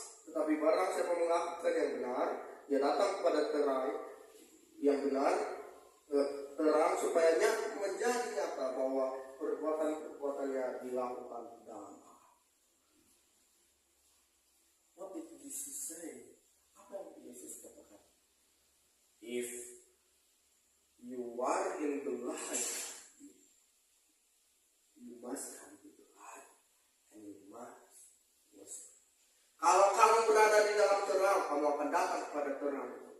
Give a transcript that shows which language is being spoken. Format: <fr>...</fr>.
<id>Tetapi barang siapa melakukan yang benar, ia datang kepada terang yang benar, terang supaya menjadi nyata bahwa perbuatan-perbuatannya dilakukan dalam Allah.</id> <en>What did he Jesus say?</en> <id>Apa yang Yesus katakan?</id> <en>If you are in the light, you must come to the light, and you must worship.</en> <id>Kalau kamu berada di dalam terang, kamu akan datang kepada terang.</id>